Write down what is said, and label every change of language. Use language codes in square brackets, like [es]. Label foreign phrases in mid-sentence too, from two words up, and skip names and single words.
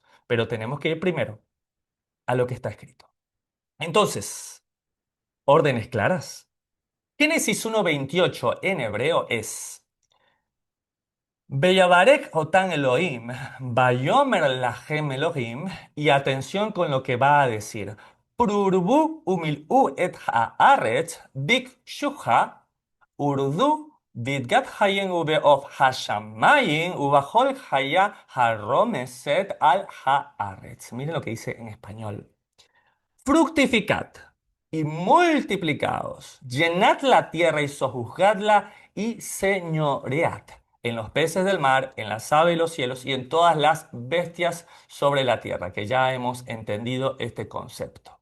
[es] Pero tenemos que ir primero a lo que está escrito. Entonces, órdenes claras. Génesis 1:28 en hebreo es [he] ויברך אתם אלהים ויאמר להם אלהים, [es] y atención con lo que va a decir. [he] פרו ורבו ומלאו את הארץ וכבשה ורדו בדגת הים ובעוף השמים ובכל חיה הרמשת על הארץ. [es] Miren lo que dice en español. Fructificad y multiplicaos, llenad la tierra y sojuzgadla y señoread en los peces del mar, en las aves de los cielos y en todas las bestias sobre la tierra, que ya hemos entendido este concepto.